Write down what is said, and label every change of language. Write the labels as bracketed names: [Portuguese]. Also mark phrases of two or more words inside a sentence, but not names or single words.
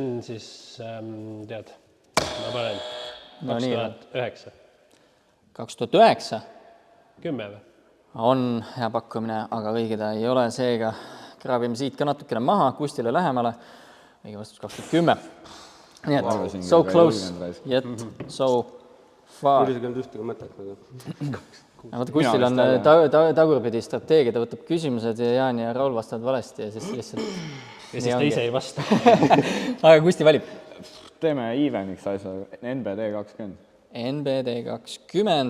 [Estonian] Kas see on siis, tead, ma panen No nii, 2009. 2009 10 või? on hea pakkumine, aga õige ta ei ole, seega kraabime siit ka natukene maha, Kustile lähemale. Õige vastus 2010. Nii et [English] so close, yet so far. [Estonian] Mul isegi olnud ühtegi mõtet. Vaata, Kustil on tagurpidi strateegia, ta võtab küsimused ja Jaan ja Raul vastavad valesti ja siis lihtsalt... Ja siis ta ise ei vasta. Aga Kusti valib. Teeme eveniks asja, NBD 20. NBD 20.